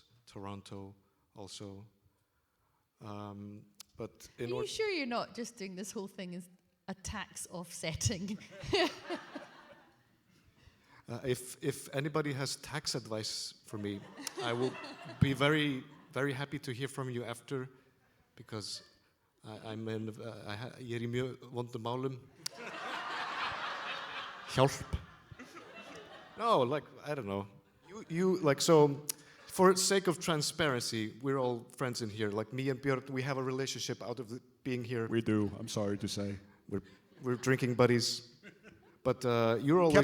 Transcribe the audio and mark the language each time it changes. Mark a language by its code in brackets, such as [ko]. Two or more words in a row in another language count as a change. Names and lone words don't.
[en] Toronto also. But Are you sure you're not just doing this whole thing as a tax offsetting? If anybody has tax advice for me, I will be very, very happy to hear from you after, because [is] ég í mjög vondum málum. Hjálp. [en] No, like, I don't know. You like, so, for sake of transparency, we're all friends in here. Like me and Bjorn, we have a relationship out of being here. We do, I'm sorry to say. We're drinking buddies. But you're always...